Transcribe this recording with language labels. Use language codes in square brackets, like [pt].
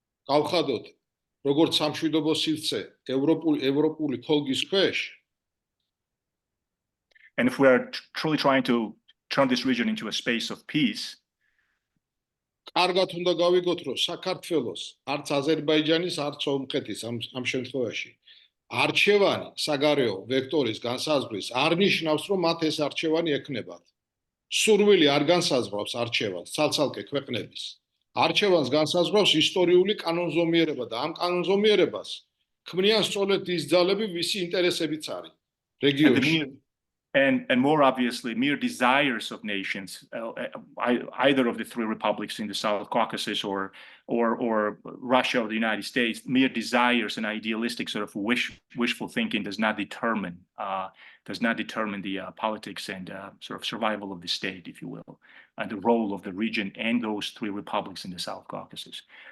[ka] გავხადოთ როგორც სამშვიდობო სივრცე ევროპული თოლგის ქვეშ. [en] And if we are truly trying to turn this region into a space of peace, [ka] კარგად უნდა გავიგოთ, რომ საქართველოს არც აზერბაიჯანის, არც სომხეთის ამ შემთხვევაში არჩევანი საგარეო ვექტორის განსაზღვრის არ ნიშნავს, რომ მათ ეს არჩევანი ექნებათ. სურვილი არ განსაზღვრავს არჩევანს ცალ-ცალკე ქვეყნების. არჩევანს განსაზღვრავს ისტორიული კანონზომიერება და ამ კანონზომიერებას ქმნიან სწორედ ის ძალები, ვისი ინტერესებიც არის რეგიონში. [en] And more obviously, mere desires of nations, either of the three republics in the South Caucasus or Russia or the United States, mere desires and idealistic sort of wishful thinking does not determine the politics and sort of survival of the state, if you will, and the role of the region and those three republics in the South Caucasus.